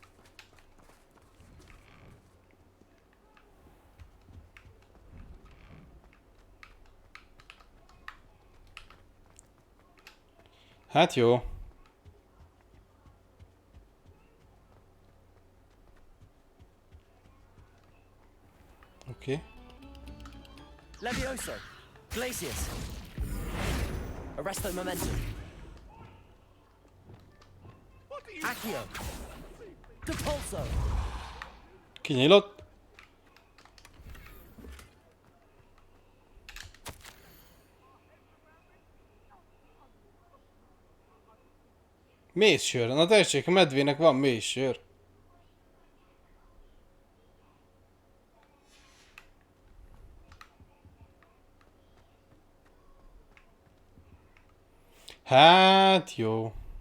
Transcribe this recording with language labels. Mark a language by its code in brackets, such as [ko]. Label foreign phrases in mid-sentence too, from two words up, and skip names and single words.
[hu] Hát jó. Oké. Levioso! Glacius! Arresto momentum. Accio! Depulso! Kinyílott. Mézsör. Na tessék, a medvének van mézsör. Hát jó.